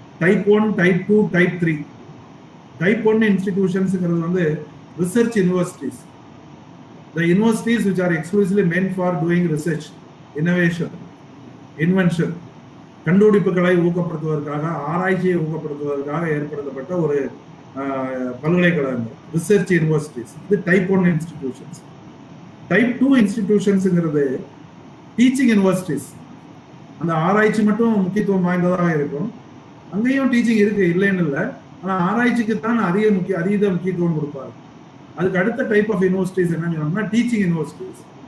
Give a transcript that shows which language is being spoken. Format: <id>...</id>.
<ta>Type 1, type 2, type 3. Type 1 இன்ஸ்டிடியூஷன்ஸ்ங்கிறது வந்து research universities.</ta> <en>The universities which are exclusively meant for doing research, innovation, invention,</en> <ta>கண்டுபிடிப்புகளை ஊக்கப்படுத்துவதற்காக, ஆராய்ச்சியை ஊக்கப்படுத்துவதற்காக ஏற்படுத்தப்பட்ட ஒரு பல்கலைக்கழகங்கள்,</ta> <en>Research universities.</en> <ta>இது type 1 institutions. Type 2 இன்ஸ்டிடியூஷன்ஸ்ங்கிறது teaching universities. அந்த ஆராய்ச்சி மட்டும் முக்கியத்துவம் வாய்ந்ததாக இருக்கும். அங்கேயும் டீச்சிங் இருக்கு, இல்லைன்னு இல்லை. ஆனா ஆராய்ச்சிக்கு தான் அதீத முக்கியத்துவம் கொடுப்பாரு. அதுக்கு அடுத்த டைப் ஆஃப் யூனிவர்சிட்டிஸ் என்னன்னு சொன்னோம்னா டீச்சிங் யூனிவர்சிட்டிஸ்.</ta>